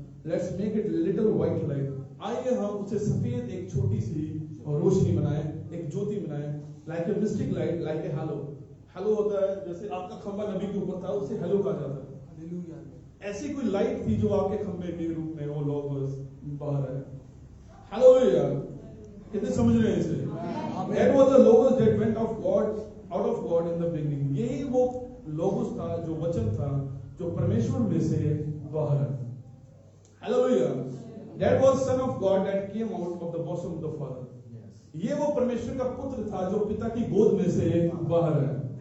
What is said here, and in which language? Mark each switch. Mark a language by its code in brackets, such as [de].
[en] let's make it little white light, [hi] आइए हम उसे सफेद एक छोटी सी रोशनी बनाए, एक ज्योति बनाए, [en] Like a mystic light, like a halo. [hi] Hello होता है जैसे आपका खंबा नबी के ऊपर था, उसे हैलो कहा जाता है। हालेलुया। ऐसी कोई लाइट थी जो आपके खंबे के रूप में वो लोगोस बाहर है। हालेलुया। कितने समझ रहे हैं इसे? [en] That was the logos that went out of God in the beginning. [hi] यही वो लोगोस था, जो वचन था, जो परमेश्वर में से बाहर है। [en] Hallelujah. That was Son of God that came out of the bosom of the Father. [hi] ये वो परमेश्वर का पुत्र था जो पिता की गोद में से बाहर है।